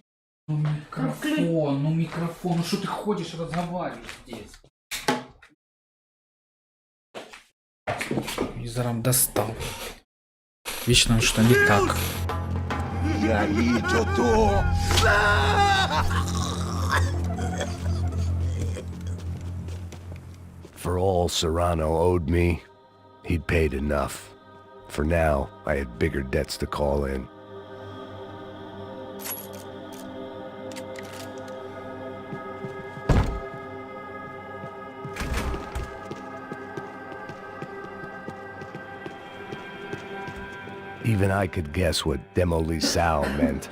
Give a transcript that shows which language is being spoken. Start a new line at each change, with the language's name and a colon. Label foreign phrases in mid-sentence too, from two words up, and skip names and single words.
Russian: Ну микрофон, ну что ты ходишь, разговариваешь здесь? Визором достал. Вечно что не так.
Portuguese: E aí, Totó?
English: For all Serrano owed me, he'd paid enough. For now, I had bigger debts to call in. Even I could guess what demolisal meant.